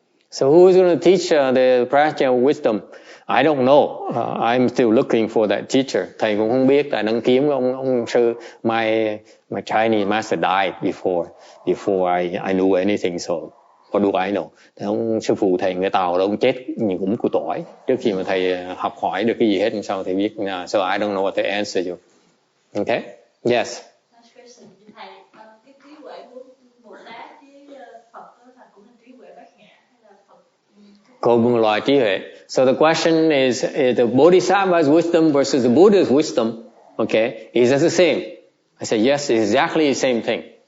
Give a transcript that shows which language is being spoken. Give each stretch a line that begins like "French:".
English: So who is going to teach the practice of wisdom? I don't know. I'm still looking for that teacher.
Vietnamese: Thầy cũng không biết. Tại đang kiếm ông sư.
English: My Chinese master died before I knew anything. So what do I know?
Vietnamese: Ông sư phụ thầy người Tàu đó, ông chết nhưng cũng của tuổi. Trước khi mà thầy học hỏi được cái gì hết, sau thầy biết.
English: So I don't know what to answer you. Okay? Yes. Last question.
Vietnamese: Thầy, cái trí huệ của Bồ Tát với Phật đó cũng là trí huệ bát nhã hay là Phật? Cùng một loại trí huệ.
English: So the question is the Bodhisattva's wisdom versus the Buddha's wisdom. Okay, is that the same? I said yes, it's exactly the same thing.